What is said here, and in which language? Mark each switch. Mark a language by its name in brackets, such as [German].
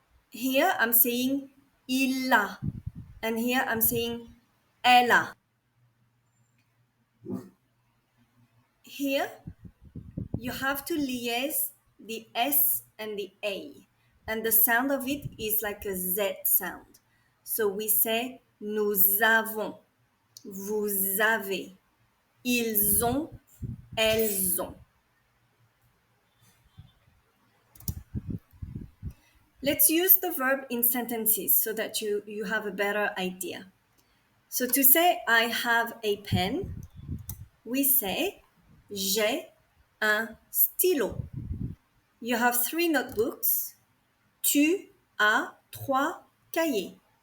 [English] Here I'm saying [French] il a, [English] and here I'm saying [French] elle a. [English] Here you have to liaise the S and the A, and the sound of it is like a Z sound. So we say [French] nous avons, vous avez, ils ont, elles ont. [English] Let's use the verb in sentences so that you have a better idea. So to say I have a pen, we say [French] j'ai un stylo. [English] You have 3 notebooks. [French] Tu as 3 cahiers.